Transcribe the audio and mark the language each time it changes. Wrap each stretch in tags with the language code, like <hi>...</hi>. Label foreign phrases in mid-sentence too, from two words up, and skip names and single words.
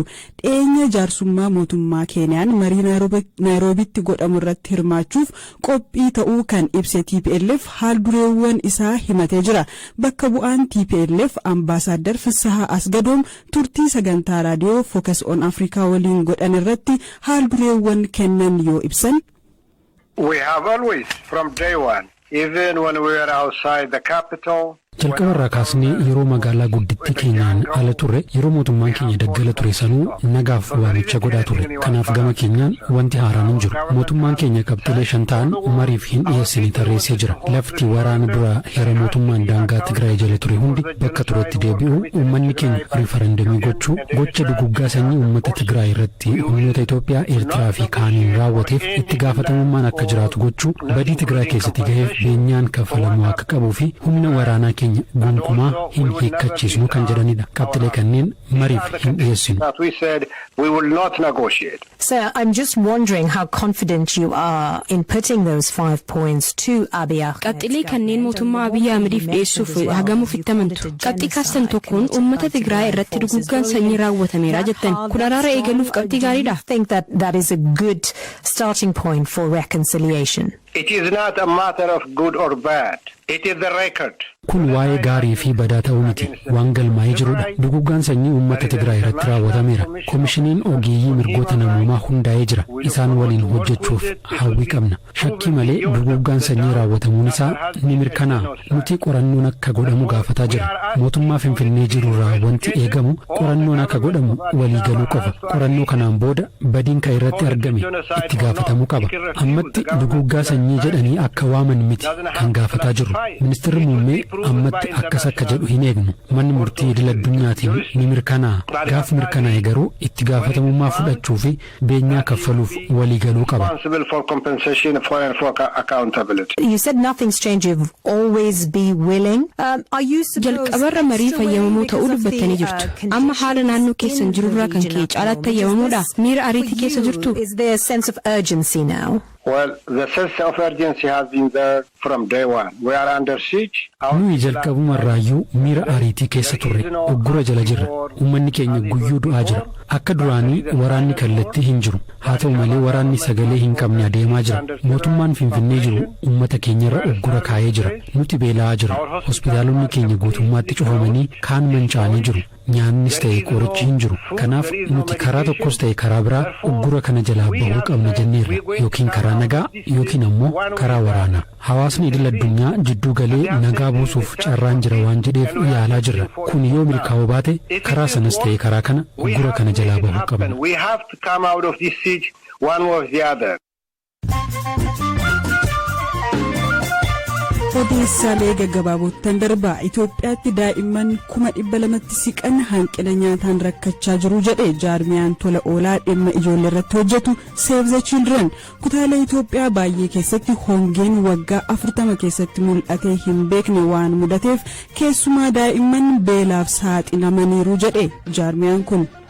<om>Dhiyeenya jaarsummaa mootummaa Keeniyaan marii Naayiroobitti godhamu irratti hirmaachuuf qophii ta'uu kan ibse TPLF haaldureewwan isaa himatee jira. Bakka bu'aan TPLF Ambaasaadar Fissahaa Asgadoom turtii sagantaa raadiyoo Focus on Africa waliin godhan irratti haaldureewwan kennan yoo ibsan.</om> <en>We have always from day one, even when we were outside the capital,</en> <om>jalqabarraa kaasnee yeroo magaalaa guddittii keenyaan ala turre yeroo mootummaan keenya daggala ture sanuu nagaaf waamicha godhaa ture. Kanaaf gama keenyaan wanti haaraan hin jiru. Mootummaan keenya qabxilee 5 ta'an mariif hin dhiyeessine tarreessee jira. Lafti waraana dura heera mootummaan daangaa Tigraay jala ture hundi bakka turetti deebi'u uummanni keenya riifarandamii gochuu gocha duguggaa sanyii uummata Tigraay irratti humnoota Itoophiyaa Eertiraa fi kaaniin raawwateef itti gaafatamummaan akka jiraatu gochuu badii Tigraay keessatti gaheef beenyaan kafalamuu akka qabuu fi humna waraanaa keenya gonkumaa hin hiikkachiisnu kan jedhanidha. Qabxilee kanneen mariif hin dhiyeessinu.</om> <en>Sir, I'm just wondering how confident you are in putting those 5 points to Abiy Ahmed.</en> <om>Qabxilee kanneen mootummaa Abiy Ahmediif dhiyeessuuf hagamuuf itti amantu. Qabxii kaastan tokkoon uummata Tigraay irratti duguuggaan sanyii raawwatameera jettan. Kun araara eegaluuf qabxii gaariidha.</om> <en>I think that is a good starting point for reconciliation. It is not a matter of good or bad. It is the record.</en> <om>Kun waa'ee gaarii fi badaa ta'uu miti. Waan galmaa'ee jirudha. Duguuggaan sanyii uummata Tigraay irratti raawwatameera. Koomishiniin ogeeyyii mirgoota namoomaa hundaa'ee jira. Isaan waliin hojjechuuf hawwii qabna. Shakkii malee duguuggaan sanyii raawwatamuun isaa ni mirkanaa'a. Nuti qorannoon akka godhamu gaafataa jirra. Mootummaa Finfinnee jirurraa wanti eegamu qorannoon akka godhamu waliigaluu qofa. Qorannoo kanaan booda badiin kan irratti argame itti gaafatamuu qaba. Ammatti duguuggaa sanyii jedhanii akka waaman miti kan gaafataa jirru. Ministeerri muummee ammatti akkas akka jedhu hin eegnu. Manni murtii idil addunyaatiin ni mirkanaa'a. Gaafa mirkanaa'e garuu itti gaafatamummaa fudhachuu fi beenyaa kaffaluuf waliigaluu qaba.</om> <en>You said nothing's changed. You've always be willing. Are you</en> <om>jalqabarra marii fayyamamuu ta'uu dubbattanii jirtu. Amma haala naannoo keessan jirurraa kan ka'e caalaatti fayyamamuudha. Miira ariitii keessa jirtu.</om> <en>Is there a sense of urgency now? Well, the sense of urgency has been there from day one. We are under siege.</en> <om>Nuyi jalqabumarraayyuu miira ariitii keessa turre. Uggura jala jirra. Uummanni keenya guyyuu du'aa jira. Akka duraanii waraanni kallattii hin jiru. Haa ta'u malee waraanni sagalee hin qabne adeemaa jira. Mootummaan Finfinnee jiru uummata keenyarra uggura kaa'ee jira. Nuti beela'aa jira. Hospitaalonni keenya guutummaatti cufamanii kaan manca'anii jiru. Nyaannis ta'e qorichi hin jiru. Kanaaf nuti karaa tokkos ta'e karaa biraa uggura kana jalaa bahuu qabna jenneerra. Yookiin karaa nagaa yookiin ammoo karaa waraanaa. Hawaasni idil addunyaa jidduu galee nagaa buusuuf carraan jira waan jedheef yaalaa jirra. Kun yoo milkaa'uu baate karaa sanas ta'e karaa kana uggura kana jalaa bahuu qabna.</om> <en>We have to come out of this siege one way or the other.</en> <om>Odeessaalee gaggabaabootan darbaa Itoophiyaatti daa'imman 200,000tti siqan hanqina nyaataan rakkachaa jiru jedhe jaarmiyaan tola oolaa dhimma ijoollee irratti hojjetu Save the Children. Kutaalee Itoophiyaa baay'ee keessatti hongeen waggaa 40 keessatti mul'atee hin beekne waan mudateef keessumaa daa'imman beelaaf saaxilamaniiru jedhe jaarmiyaan kun.</om>